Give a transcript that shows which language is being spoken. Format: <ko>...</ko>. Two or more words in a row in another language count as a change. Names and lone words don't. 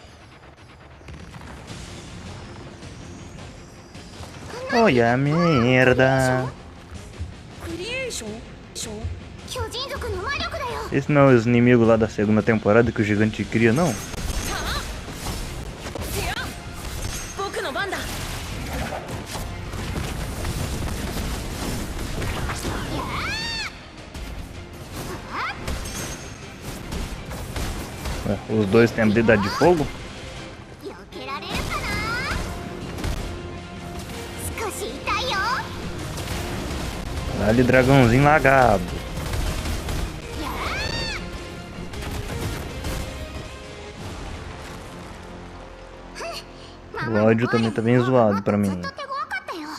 <pt>Olha a merda.</pt> <ja>クリエーション巨人族の魔力だよ。</ja> <pt>Esse não é os inimigos lá da segunda temporada que o gigante cria, não?</pt> <ja>僕の番だ。</ja> <pt>Ué, os dois têm habilidade de fogo?</pt> <ja>避けられるかな。少し痛いよ。</ja> <pt>Dá-lhe dragãozinho lagado. O áudio também tá bem zoado pra mim.</pt> <ja>ずっと手強かったよ。</ja>